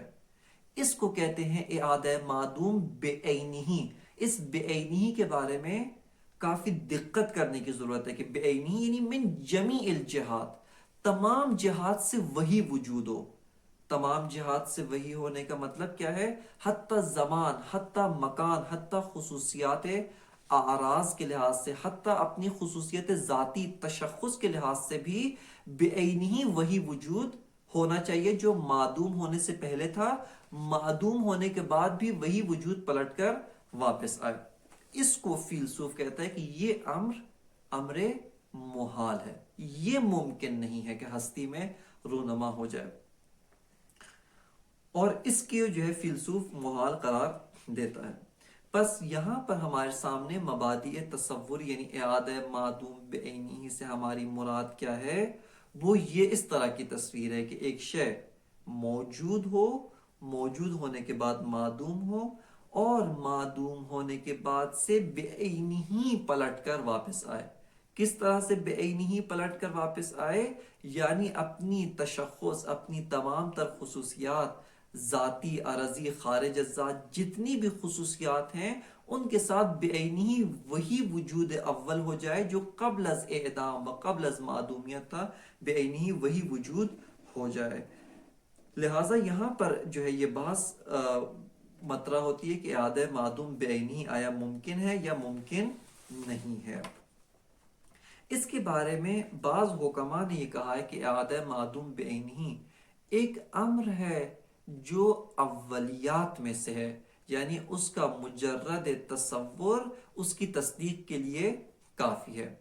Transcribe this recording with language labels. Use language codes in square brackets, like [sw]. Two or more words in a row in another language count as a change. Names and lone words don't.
[ur] اس کو کہتے ہیں اعادہ معدوم بے عینہ۔ اس بے عینہ کے بارے میں کافی دقت کرنے کی ضرورت ہے کہ بے عینہ یعنی [ar] من جمیع الجہات، [ur] تمام جہات سے وہی وجود ہو۔ تمام جہات سے وہی ہونے کا مطلب کیا ہے؟ حتی زمان، حتی مکان، حتی خصوصیات اعراض کے لحاظ سے، حتی اپنی خصوصیت ذاتی تشخص کے لحاظ سے بھی بے عینہ وہی وجود ہونا چاہیے جو معدوم ہونے سے پہلے تھا، معدوم ہونے کے بعد بھی وہی وجود پلٹ کر واپس آئے۔ اس کو فیلسوف کہتا ہے کہ یہ امر محال ہے، یہ ممکن نہیں ہے کہ ہستی میں رونما ہو جائے، اور اس کی جو ہے فیلسوف محال قرار دیتا ہے۔ بس یہاں پر ہمارے سامنے مبادئ تصور یعنی اعادہ معدوم بعینہ سے ہماری مراد کیا ہے؟ وہ یہ اس طرح کی تصویر ہے کہ ایک شے موجود ہو، موجود ہونے کے بعد معدوم ہو، اور معدوم ہونے کے بعد سے بعینہ پلٹ کر واپس آئے۔ کس طرح سے بعینہ پلٹ کر واپس آئے؟ یعنی اپنی تشخص، اپنی تمام تر خصوصیات، ذاتی، عرضی، خارج ذات، جتنی بھی خصوصیات ہیں ان کے ساتھ بعینہ وہی وجود اول ہو جائے جو قبل از اعدام و قبل از معدومیت تھا، بعینہ وہی وجود ہو جائے۔ لہٰذا یہاں پر جو ہے یہ بحث مطرح ہوتی ہے کہ اعادہ معدوم بعینہ آیا ممکن ہے یا ممکن نہیں ہے۔ اس کے بارے میں بعض حکماء نے یہ کہا ہے کہ اعادہ معدوم بعینہ ایک امر ہے جو اولیات میں سے ہے، یعنی اس کا مجرد تصور اس کی تصدیق کے لیے کافی ہے،